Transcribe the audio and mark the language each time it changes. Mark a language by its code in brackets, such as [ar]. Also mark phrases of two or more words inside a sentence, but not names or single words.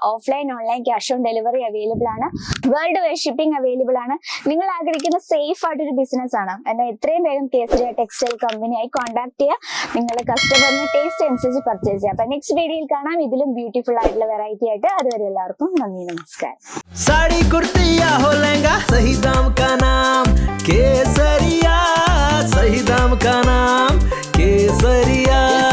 [en] offline online cash on delivery available [ml] ആണ്. [en] world wide shipping available [ml] ആണ്. നിങ്ങൾ ആഗ്രഹിക്കുന്ന സേഫ് ആയിട്ടൊരു ബിസിനസ് ആണ് എന്നാൽ എത്രയും വേഗം കേസരിയ ടെക്സ്റ്റൈൽ കമ്പനിയായി കോൺടാക്ട് ചെയ്യുക. നിങ്ങളുടെ കസ്റ്റമറിന് ടേസ്റ്റ് അനുസരിച്ച് പർച്ചേസ് ചെയ്യുക. അപ്പൊ [en] next videoയിൽ [ml] കാണാം ഇതിലും ബ്യൂട്ടിഫുൾ ആയിട്ടുള്ള വെറൈറ്റി ആയിട്ട്. അതുവരെ എല്ലാവർക്കും നന്ദി, നമസ്കാരം. [hi] साड़ी कुर्ती या हो लहंगा, सही दाम का नाम केसरिया, सही दाम का नाम केसरिया.